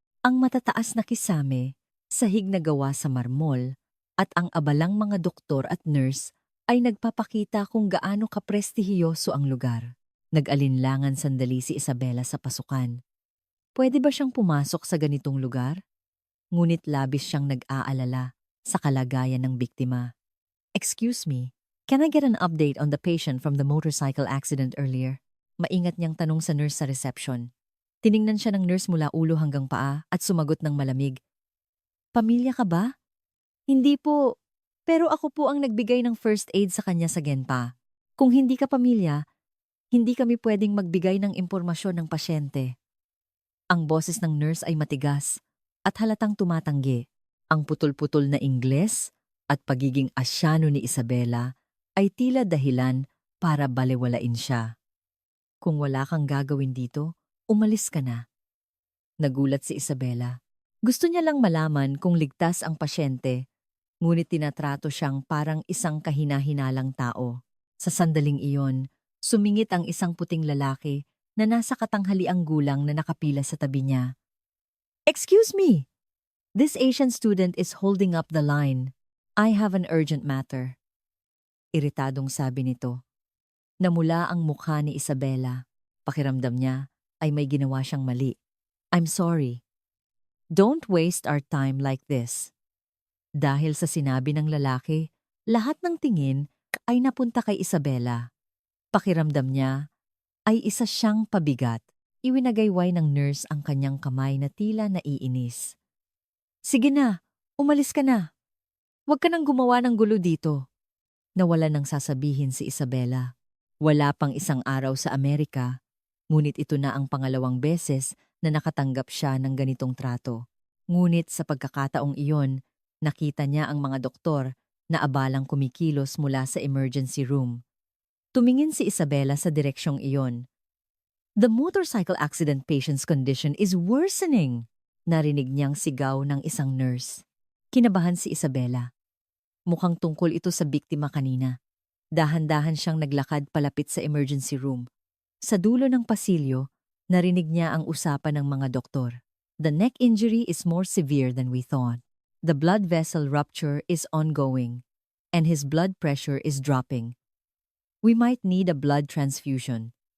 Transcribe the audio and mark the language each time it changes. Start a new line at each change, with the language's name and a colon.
Filipino: Ang matataas na kisame, sahig na gawa sa marmol, at ang abalang mga doktor at nurse ay nagpapakita kung gaano kaprestihiyoso ang lugar. Nag-alinlangan sandali si Isabela sa pasukan. Pwede ba siyang pumasok sa ganitong lugar? Ngunit labis siyang nag-aalala sa kalagayan ng biktima.
English: Excuse me, can I get an update on the patient from the motorcycle accident earlier?
Filipino: Maingat niyang tanong sa nurse sa reception. Tiningnan siya ng nurse mula ulo hanggang paa at sumagot ng malamig. Pamilya ka ba? Hindi po, pero ako po ang nagbigay ng first aid sa kanya sa Genpa. Kung hindi ka pamilya, hindi kami pwedeng magbigay ng impormasyon ng pasyente. Ang boses ng nurse ay matigas at halatang tumatanggi. Ang putol-putol na Ingles at pagiging asyano ni Isabela ay tila dahilan para balewalain siya. Kung wala kang gagawin dito, umalis ka na. Nagulat si Isabela. Gusto niya lang malaman kung ligtas ang pasyente, ngunit tinatrato siyang parang isang kahina-hinalang tao. Sa sandaling iyon, sumingit ang isang puting lalaki na nasa katanghaliang gulang na nakapila sa tabi niya.
English: Excuse me! This Asian student is holding up the line. I have an urgent matter.
Filipino: Iritadong sabi nito. Namula ang mukha ni Isabela. Pakiramdam niya ay may ginawa siyang mali.
English: I'm sorry. Don't waste our time like this.
Filipino: Dahil sa sinabi ng lalaki, lahat ng tingin ay napunta kay Isabela. Pakiramdam niya ay isa siyang pabigat. Iwinagayway ng nurse ang kanyang kamay na tila naiinis. Sige na, umalis ka na. Huwag ka nang gumawa ng gulo dito. Nawala nang sasabihin si Isabela. Wala pang isang araw sa Amerika, ngunit ito na ang pangalawang beses na nakatanggap siya ng ganitong trato. Ngunit sa pagkakataong iyon, nakita niya ang mga doktor na abalang kumikilos mula sa emergency room. Tumingin si Isabela sa direksyong iyon.
English: The motorcycle accident patient's condition is worsening.
Filipino: Narinig niyang sigaw ng isang nurse. Kinabahan si Isabela. Mukhang tungkol ito sa biktima kanina. Dahan-dahan siyang naglakad palapit sa emergency room. Sa dulo ng pasilyo, narinig niya ang usapan ng mga doktor.
English: The neck injury is more severe than we thought. The blood vessel rupture is ongoing, and his blood pressure is dropping. We might need a blood transfusion.